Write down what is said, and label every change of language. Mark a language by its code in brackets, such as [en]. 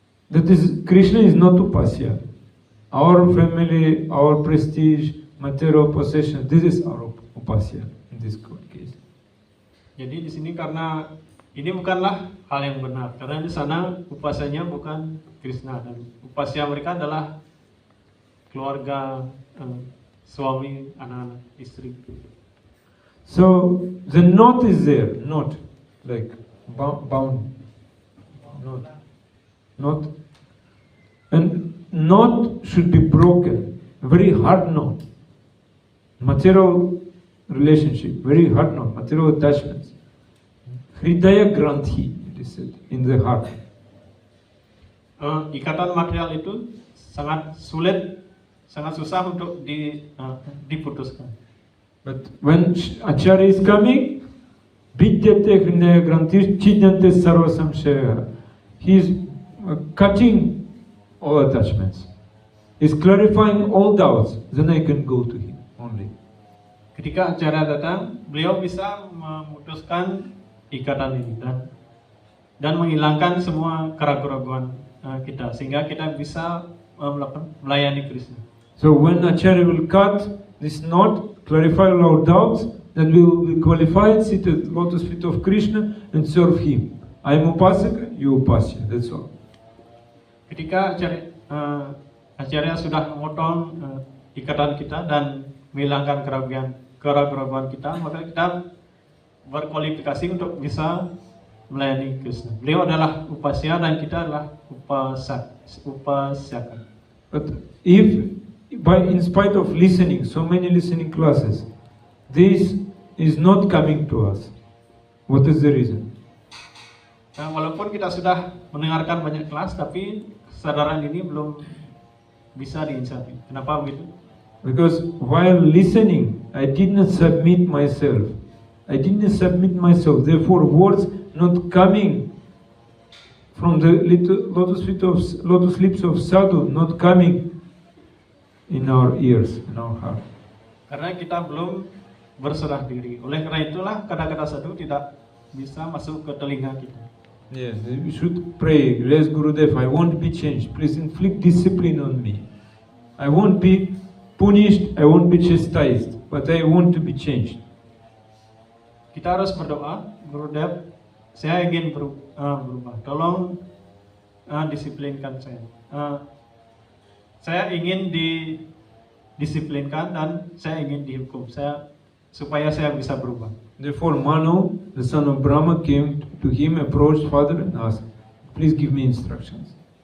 [en] That is, Krishna is not upasya. Our family, our prestige, material possession, this is our upasya in this case. [id] Jadi di sini karena ini bukanlah hal yang benar, karena di sana upasanya bukan Krishna dan upasya mereka adalah keluarga, suami, anak-anak, istri. [en] So the knot is there, not like bound, not, and knot should be broken, very hard knot. Material relationship, very hard knot, material attachments. Hridaya Granthi, it is said, in the heart. [id] Ikatan material itu sangat sulit, sangat susah untuk diputuskan. [en] But when Acharya is coming, [sa] Vidyate Hridaya Granthi Chidyante Sarva Samshaya. [en] He is cutting all attachments. He is clarifying all doubts. Then I can go to him only. [id] Ketika Acharya datang, beliau bisa memutuskan ikatan ini dan menghilangkan semua keraguan-keraguan kita sehingga kita bisa melayani Krishna. [en] So when Acharya will cut this knot, clarify all our doubts, then we will be qualified, sit at the lotus feet of Krishna and serve him. I am Upasaka, you Upasya, that's all. [id] Ketika Acharya sudah memotong ikatan kita dan menghilangkan keraguan kita, maka kita berkualifikasi untuk bisa melayani Krishna. Beliau adalah upasya dan kita adalah upasyaka. [en] But if in spite of listening, so many listening classes, this is not coming to us, what is the reason? [id] Walaupun kita sudah mendengarkan banyak kelas, tapi kesadaran ini belum bisa diinsafi. Kenapa begitu? [en] Because while listening, I did not submit myself. Therefore, words not coming from the lotus lips of sadhu, not coming in our ears, in our heart. [id] Karena kita belum berserah diri. Oleh karena itulah kata-kata sadhu tidak bisa masuk ke telinga kita. [en] Yes, we should pray. Bless Gurudev, I won't be changed. Please inflict discipline on me. I won't be punished, I won't be chastised, but I want to be changed. [id] Kita harus berdoa, Gurudev, saya ingin berubah. Tolong disiplinkan saya. Saya ingin didisiplinkan dan saya ingin dihukum. Supaya saya bisa berubah. [en] Therefore, Manu, the son of Brahma, came to him, approached father, and asked, "Please give me instructions."